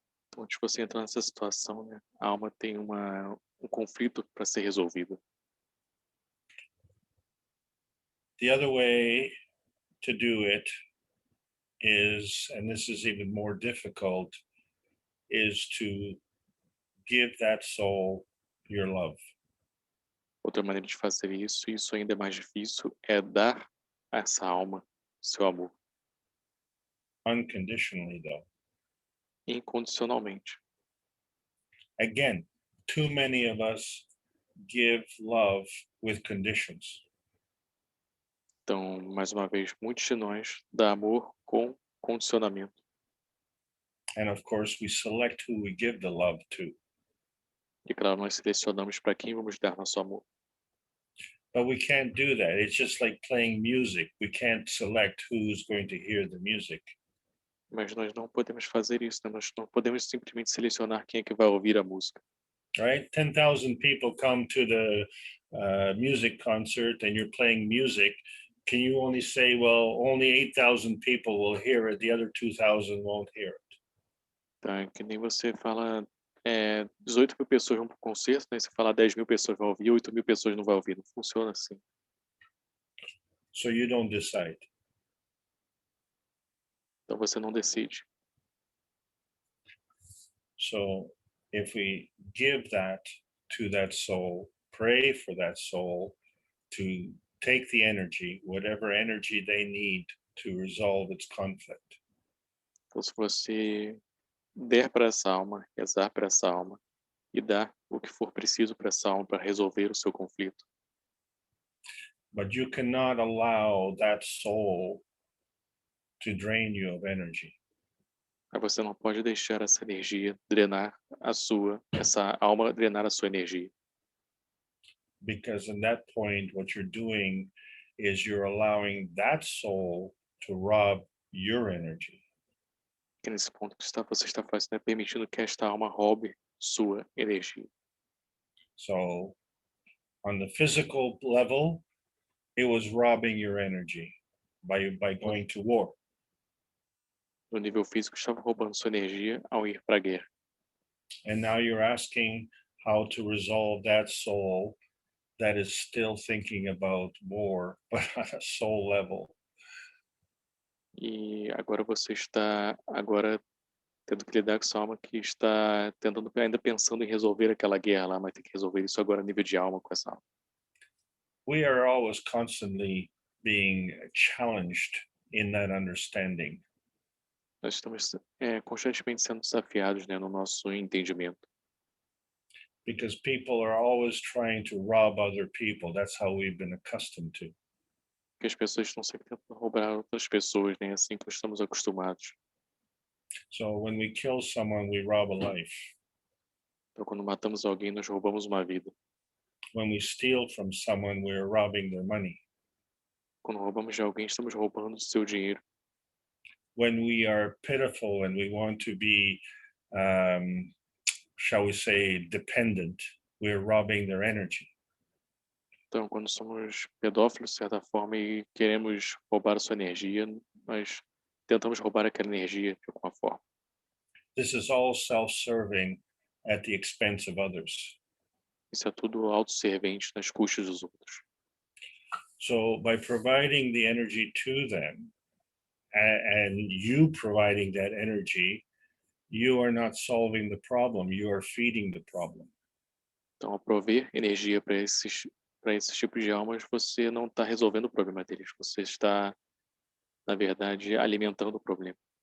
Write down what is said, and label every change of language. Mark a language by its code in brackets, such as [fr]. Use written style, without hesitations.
[pt] Então, antes de você entrar nessa situação, né? A alma tem um conflito para ser resolvido. [en] the other way to do it is, and this is even more difficult, is to give that soul your love. [pt] Outra maneira de fazer isso, e isso ainda é mais difícil, é dar a essa alma seu amor, [en] Unconditionally, though. [pt] incondicionalmente. [en] Again, too many of us give love with conditions. [pt] Então, mais uma vez, muitos de nós dá amor com condicionamento. [en] And of course, we select who we give the love to. [pt] E claro, nós selecionamos para quem vamos dar nosso amor. [en] But we can't do that. It's just like playing music. We can't select who's going to hear the music. [pt] Mas nós não podemos fazer isso, né? Nós não podemos simplesmente selecionar quem é que vai ouvir a música. [en] Right? 10,000 people come to the music concert and you're playing music. Can you only say, well, only 8,000 people will hear it, the other 2,000 won't hear it? [pt] Então, é que nem você fala, 18 mil pessoas vão para o concerto, né? Você fala 10 mil pessoas vão ouvir, 8 mil pessoas não vão ouvir. Não funciona assim. [en] So you don't decide. [pt] Então você não decide. [en] So if we give that to that soul, pray for that soul to take the energy, whatever energy they need to resolve its conflict. [pt] Então, se você der para essa alma, rezar para essa alma e dar o que for preciso para essa alma para resolver o seu conflito. [en] But you cannot allow that soul to drain you of energy. [pt] Mas você não pode deixar essa energia drenar essa alma drenar a sua energia. [en] because in that point, what you're doing is you're allowing that soul to rob your energy. [pt] Que nesse ponto que você está fazendo é permitindo que esta alma roube sua energia. [en] So on the physical level, it was robbing your energy by going to war. [pt] No nível físico, estava roubando sua energia ao ir para a guerra. [en] And now you're asking how to resolve that soul that is still thinking about war, but on a soul level. [pt] E agora você está tendo que lidar com essa alma que está ainda pensando em resolver aquela guerra lá, mas tem que resolver isso agora a nível de alma com essa alma. [en] We are always constantly being challenged in that understanding. [pt] Nós estamos constantemente sendo desafiados, né, no nosso entendimento. [en] Because people are always trying to rob other people. That's how we've been accustomed to. [pt] Porque as pessoas estão sempre tentando roubar outras pessoas, né, assim que estamos acostumados. [en] So when we kill someone, we rob a life. [pt] Então, quando matamos alguém, nós roubamos uma vida. [en] When we steal from someone, we're robbing their money. [pt] Quando roubamos de alguém, estamos roubando o seu dinheiro. [en] When we are pitiful and we want to be, shall we say, dependent, we're robbing their energy. [pt] Então, quando somos pedófilos, de certa forma, e queremos roubar a sua energia, nós tentamos roubar aquela energia de alguma forma. [en] This is all self-serving at the expense of others. [pt] Isso é tudo autosservente nas custas dos outros. [en] So by providing the energy to them, and you providing that energy, you are not solving the problem, you are feeding the problem. [pt] Então, ao prover energia para esses tipos de almas, você não está resolvendo o problema deles, você está, na verdade, alimentando o problema.